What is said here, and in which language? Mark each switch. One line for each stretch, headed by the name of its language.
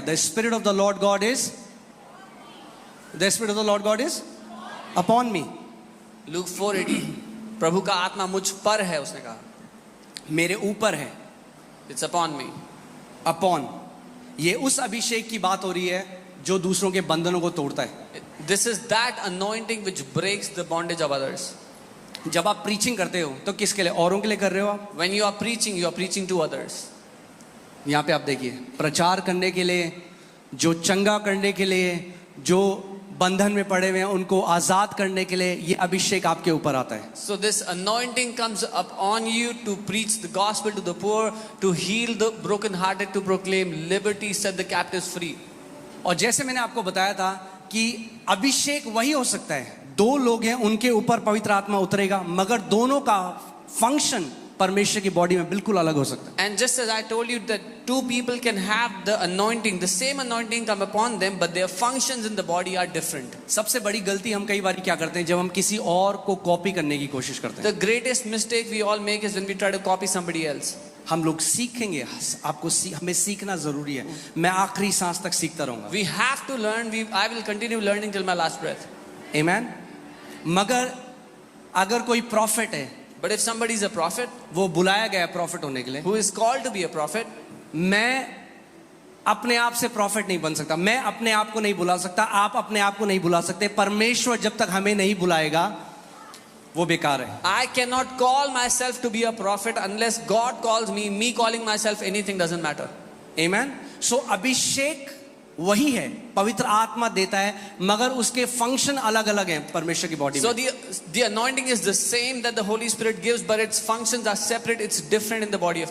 English: The spirit of the Lord God is, the spirit of the Lord God is upon me. Luke 4:18.
Hindi: प्रभु का आत्मा मुझ पर है, उसने कहा. मेरे ऊपर है.
English: It's upon me.
Hindi: अपॉन, ये उस अभिषेक की बात हो रही है जो दूसरों के बंधनों को तोड़ता है.
English: This is that anointing which breaks the bondage of others.
Hindi: जब आप प्रीचिंग करते हो तो किसके लिए? औरों के लिए कर रहे हो आप.
English: When you are preaching to others.
Hindi: यहाँ पे आप देखिए, प्रचार करने के लिए, जो चंगा करने के लिए, जो बंधन में पड़े हुए हैं उनको आजाद करने के लिए, ये अभिषेक आपके ऊपर आता है.
English: So this anointing comes up on you to preach the gospel to the poor, to heal the brokenhearted, to proclaim liberty, set the captives free.
Hindi: और जैसे मैंने आपको बताया था कि अभिषेक वही हो सकता है, दो लोग हैं उनके ऊपर पवित्र आत्मा उतरेगा, मगर दोनों का फंक्शन परमेश्वर की बॉडी में बिल्कुल अलग हो सकता है.
English: And just as I told you that two people can have the anointing, the same anointing come upon them, but their functions in the body are different.
Hindi: सबसे बड़ी गलती हम कई बार क्या करते हैं, जब हम किसी और को कॉपी करने की कोशिश करते हैं.
English: The greatest mistake we all make is when we try to copy somebody else.
Hindi: हम लोग सीखेंगे, हमें सीखना जरूरी है. मैं आखिरी सांस तक सीखता रहूंगा.
English: We have to learn. I will continue learning till my last breath.
Hindi: आमेन. मगर अगर कोई प्रॉफिट है,
English: But if somebody is a prophet,
Hindi: वो बुलाया गया है प्रॉफिट होने के लिए,
English: who is called to be a prophet,
Hindi: मैं अपने आप से प्रॉफिट नहीं बन सकता. मैं अपने आप को नहीं बुला सकता, आप अपने आप को नहीं बुला सकते. परमेश्वर जब तक हमें नहीं बुलाएगा वो बेकार है.
English: I cannot call myself to be a prophet unless God calls me. Me calling myself anything doesn't matter.
Hindi: आमेन. सो अभिषेक वही है, पवित्र आत्मा देता है, मगर उसके फंक्शन अलग अलग हैं परमेश्वर की बॉडी
English: So
Hindi: में.
English: the anointing is the same that the Holy Spirit gives, but its functions are separate. It's different in the body of